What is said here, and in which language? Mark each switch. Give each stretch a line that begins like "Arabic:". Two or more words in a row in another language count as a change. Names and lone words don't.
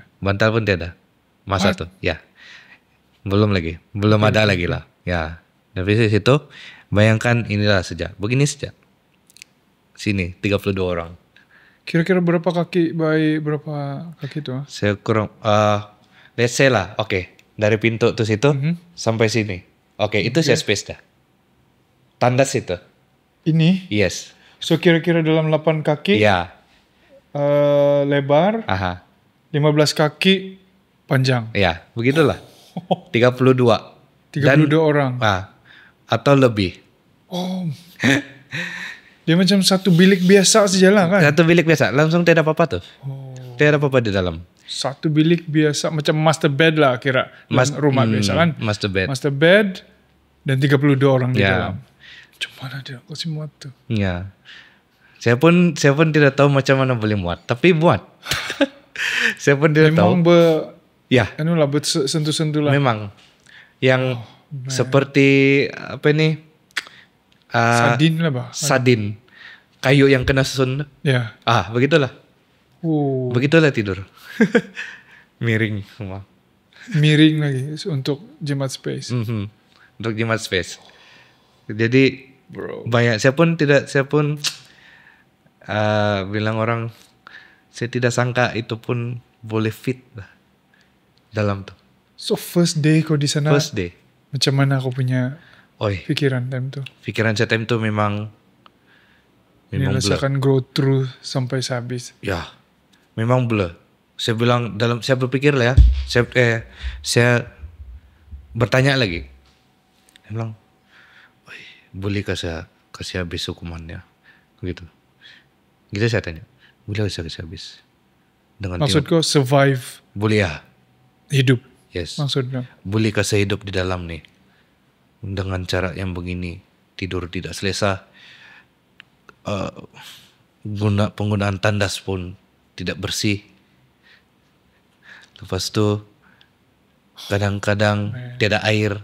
Malay: Bantal pun tidak. Masa tuh. Ya. Belum lagi. Belum ada lagi lah. Ya. Dari situ bayangkan inilah saja. Begini saja. Sini 32 orang. Kira-kira berapa kaki itu? Saya kurang
English: let's say
Malay: lah. Oke. Dari pintu tuh situ sampai sini. Oke, itu saya space dah. Tandas itu. Ini? Yes. So kira-kira dalam 8 kaki. Iya. Lebar. Aha. 15 kaki panjang. Ya, begitulah. 32. 32 orang. Atau lebih. Oh. Dia macam satu bilik biasa sejalan kan? Satu bilik biasa, langsung tidak apa-apa tuh. Tidak apa-apa di dalam. Satu bilik biasa, macam
English: master bed
Malay: lah kira. Rumah biasa kan?
English: Master bed. Master bed
Malay: dan 32 orang di dalam. Cuman dia kasih muat tuh. Ya. Saya pun tidak tahu macam mana boleh muat, tapi muat. Saya pun tidak tahu. Memang Ya. Anulah sentuh-sentuh lah. Memang. Yang seperti apa ini? Sardin lah bah. Sardin. Kayu yang kena sun. Ya. Begitulah. Begitulah tidur. Miring semua. Miring lagi untuk jimat space. Untuk jimat space. Jadi banyak. Saya pun bilang orang, saya tidak sangka itu pun boleh fit lah dalam tuh. So
English: first day
Malay: kau di sana.
English: First day.
Malay: Macam mana kau punya pikiran time tuh? Pikiran saya time tuh memang rasakan
English: grow through
Malay: sampai habis. Ya, memang blur. Saya bilang saya berpikir lah ya. Saya bertanya lagi. Saya bilang, bolehkah saya kasih habis hukumannya? Gitu. Gitu saya tanya. Boleh saya kasih habis? Maksud kau survive? Boleh ya. Hidup. Yes. Maksudnya. Bolehkah saya hidup di dalam nih? Dengan cara yang begini. Tidur tidak selesa. Penggunaan tandas pun tidak bersih. Lepas tu kadang-kadang tiada air.